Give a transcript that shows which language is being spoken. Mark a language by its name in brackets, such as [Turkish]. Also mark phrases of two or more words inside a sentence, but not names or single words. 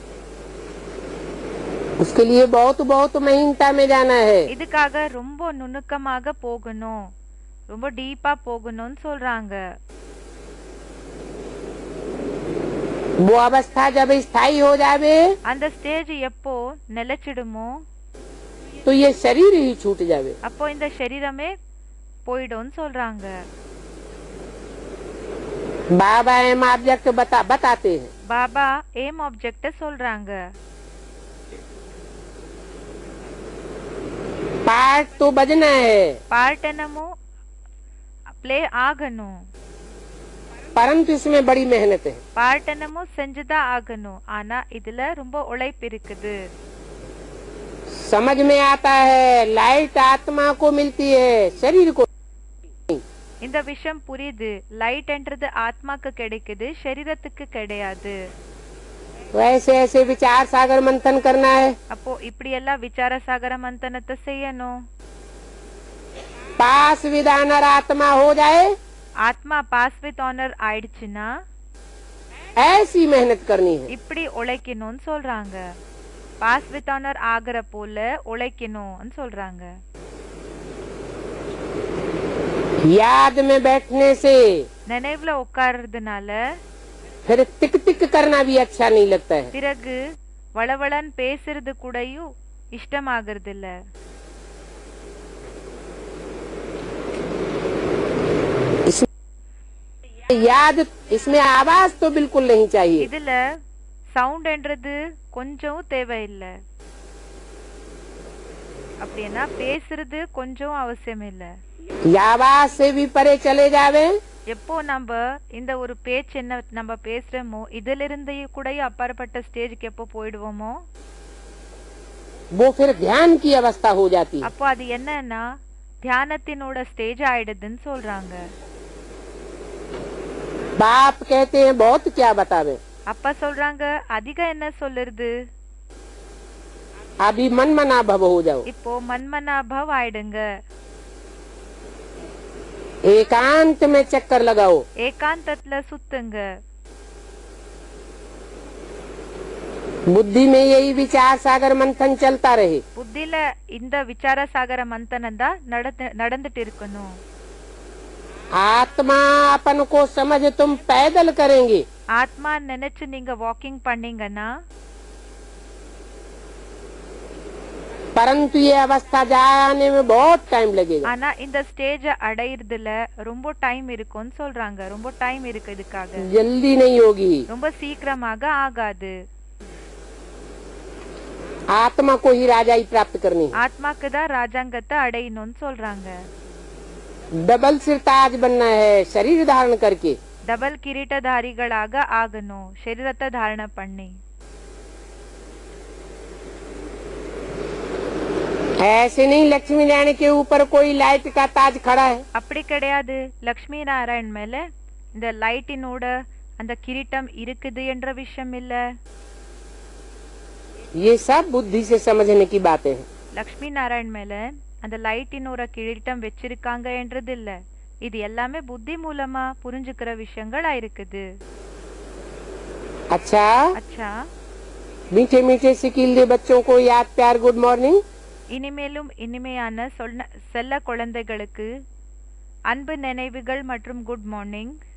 [Hindi] उसके लिए बहुत बहुत महीनता में जाना है। [Tamil] இதுக்காக ரொம்ப நுணுக்கமாக போகணும், ரொம்ப டீப்பா போகணும்னு சொல்றாங்க. [Hindi] वो अवस्था जब स्थायी हो जावे [Tamil] அந்த ஸ்டேஜ் எப்போ நிலைச்சிடுமோ [Hindi] तो ये शरीर ही छूट जावे। [Tamil] அப்போ இந்த சரீரமே போயிடும்னு சொல்றாங்க. [Hindi] बाबा [English] aim object [Hindi] बताते हैं। [Tamil] பாபா [English] aim object [Tamil] சொல்றாங்க. [Hindi] पार्ट तो बजना है, [Tamil] பார்ட் என்னமோ ப்ளே ஆகணும், [Hindi] परंतु इसमें बड़ी मेहनत है। [Tamil] பார்ட் என்னமோ செஞ்சுதான் ஆகணும். ஆனா இதுல ரொம்ப உழைப்பு இருக்குது. [Hindi] समझ में आता है लाइट आत्मा को मिलती है, शरीर को। [Tamil] இந்த விஷயம் புரியுது. லைட்ன்றது ஆத்மாக்கு கிடைக்குது, சரீரத்துக்கு கிடையாது. [Hindi] वैसे ऐसे विचार सागर मंथन करना है। [Tamil] அப்போ இப்படி எல்லாம் [Hindi] विचार सागर [Tamil] மந்தனத்தை செய்யணும். [English] pass with honour [Hindi] आत्मा हो जाए [Tamil] ஆத்மா [English] pass with honour [Tamil] ஆயிடுச்சுன்னா [Hindi] ऐसी मेहनत करनी है। [Tamil] இப்படி உழைக்கணும்னு சொல்றாங்க. [English] pass with honour [Tamil] ஆகிற போல உழைக்கணும்னு சொல்றாங்க. [Hindi] याद में बैठने से [Tamil] நினைவுல உட்கார்றதுனால [Hindi] फिर टिक टिक करना भी अच्छा नहीं लगता है। [Tamil] பிறகு வளவளன் பேசுறது கூடயும் இஷ்டமாகிறது இல்ல. [Hindi] याद इसमें आवाज तो बिल्कुल नहीं चाहिए। [Tamil] இதுல சவுண்ட்ன்றது கொஞ்சம் தேவையில்லை. அப்படின்னா பேசுறது கொஞ்சம் அவசியம் இல்ல. [Hindi] आवाज से भी परे चले जावे [Tamil] எப்போ நம்ம இந்த ஒரு பேச்சு என்ன நம்ம பேசுறோமோ இதுல இருந்து கூட அப்பாற்பட்ட ஸ்டேஜ்க்கு எப்போ போயிடுவோமோ [Hindi] वो फिर ध्यान की अवस्था हो जाती है। [Tamil] அப்போ அது என்னன்னா தியானத்தினோட ஸ்டேஜ் ஆயிடுதுன்னு சொல்றாங்க. [Hindi] बाप कहते हैं बहुत क्या बतावे, [Tamil] அப்பா சொல்றாங்க அதிகம் என்ன சொல்லுறது, [Hindi] अभी मन मना भव हो जाओ। [Tamil] இப்போ மன்மனாபவ் ஆயிடுங்க, [Hindi] एकांत में चक्कर लगाओ। [Tamil] ஏகாந்தத்துல சுத்துங்க. [Hindi] बुद्धि में यही विचार सागर मंथन चलता रहे। [Tamil] புத்தில இந்த [Hindi] विचार सागर मंथन [Tamil] தான் நடந்துட்டு இருக்கணும். [Hindi] आत्मा अपन को समझ तुम पैदल करेंगे, [Tamil] ஆத்மா நினைச்சு நீங்க வாக்கிங் பண்ணீங்கன்னா [Hindi] परंतु ये अवस्था जाने में बहुत टाइम लगेगा। [Tamil] ஆனா இந்த ஸ்டேஜ் அடையிறதுல ரொம்ப டைம் இருக்கும்னு சொல்றாங்க. ரொம்ப டைம் இருக்கு, இதுக்காக [Hindi] जल्दी नहीं होगी। [Tamil] ரொம்ப சீக்கிரமாக ஆகாது. [Hindi] आत्मा को ही राजाई प्राप्त करनी है। [Tamil] ஆத்மாக்கு தான் ராஜாங்கத்தை அடையணும்னு சொல்றாங்க. [Hindi] डबल सिरताज बनना है शरीर धारण करके। [Tamil] டபுள் கிரீட்டதாரிகளாக ஆகணும், சரீரத்தை தாரண பண்ணி. [Hindi] ऐसे नहीं लक्ष्मी नारायण के ऊपर कोई लाइट का ताज खड़ा है, [Tamil] அப்படி கிடையாது. லக்ஷ்மி நாராயண் மேல இந்த லைட்டினோட அந்த கிரீட்டம் இருக்குது என்ற விஷயம் இல்ல. [Hindi] ये सब बुद्धि से समझने की बातें हैं। [Tamil] லக்ஷ்மி நாராயண் மேல அந்த லைட்டினோட கிரீட்டம் வச்சிருக்காங்க என்றது இல்ல. இது எல்லாமே புத்தி மூலமா புரிஞ்சுக்கிற விஷயங்களா இருக்குது. [Hindi] अच्छा, [Tamil] அச்சா, [Hindi] मीठे मीठे सिकीले बच्चों को याद प्यार [English] good morning. [Tamil] இனிமேலும் இனிமையான செல்ல குழந்தைகளுக்கு அன்பு நினைவுகள் மற்றும் [English] good morning.